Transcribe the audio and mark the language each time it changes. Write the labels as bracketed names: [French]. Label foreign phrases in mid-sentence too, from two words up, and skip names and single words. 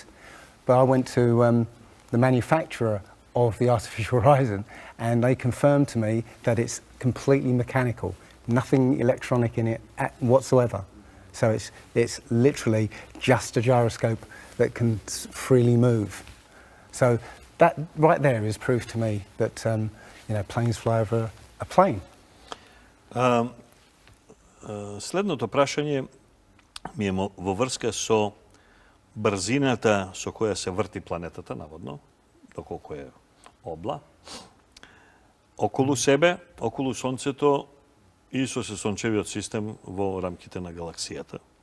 [English] But I went to the manufacturer of the artificial horizon and they confirmed to me that it's completely mechanical, nothing electronic in it whatsoever. So it's literally just a gyroscope that can freely move. So that right there is proof to me that planes fly over a plane. [Macedonian] Следното прашање ми е во врска со брзината со која се врти планетата, наводно, доколку е обла, околу себе, околу Сонцето и со сончевиот систем во рамките на галаксијата.